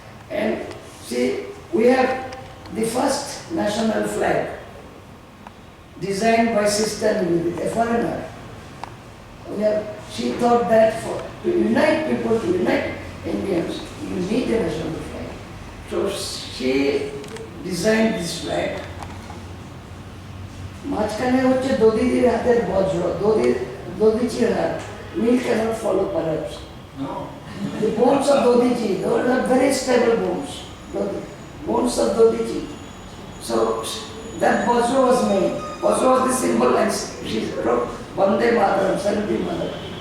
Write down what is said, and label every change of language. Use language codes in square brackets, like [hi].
[en] And see, we have the first national flag designed by Sister Nivedita, a foreigner. She thought that to unite people, to unite Indians, you need a national flag. So she designed this flag. [bn] মাঝখানে হচ্ছে দধির হাতের বজ্র, দধিচির হাত. [en] We cannot follow perhaps. No. The bones of Dodiji, those are very stable bones. Bones of Dodiji. So that Bose was made. Bose was the symbol, and she wrote Vande Mataram, Salute Mother.